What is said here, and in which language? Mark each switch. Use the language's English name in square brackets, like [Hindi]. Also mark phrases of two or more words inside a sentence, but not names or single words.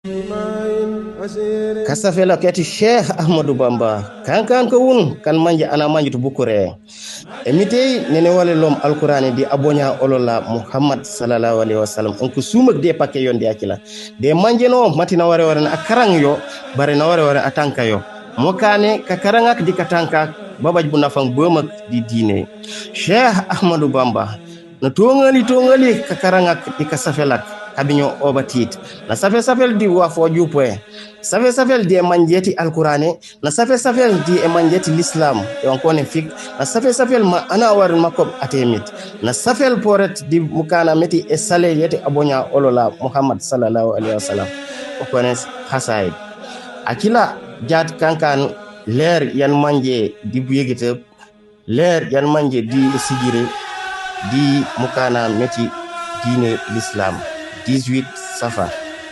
[Jola-Fonyi] kasafela kati Sheikh Ahmadou Bamba kankan ko wun kan manje ana manje to bukure emite nene wale lom alqur'ani di abonya olola Muhammad [Arabic] صلى الله عليه وسلم [Jola-Fonyi] on ko sumak de pakke yonde akila de manje no matina ware ware na karang yo bare na ware ware atanka yo mokane ka karangak di katanka babaj bu nafang bomak di dine Sheikh Ahmadou Bamba no tongali ka karangak di kasafelak kabinyo obatit na safel di wafo jupoe safel di manjeti alqur'ani na safel di manjeti l'islam yon konen fik na safel ma ana war makob atemit na safel poret di mukana meti e sale yeti abonya olola Muhammad [Arabic] صلى الله عليه وسلم [Jola-Fonyi] o konen hasaid akila jat kankan leer yan manje di buyegite leer yan manje di sigire di mukana meti dine l'islam 18 Safar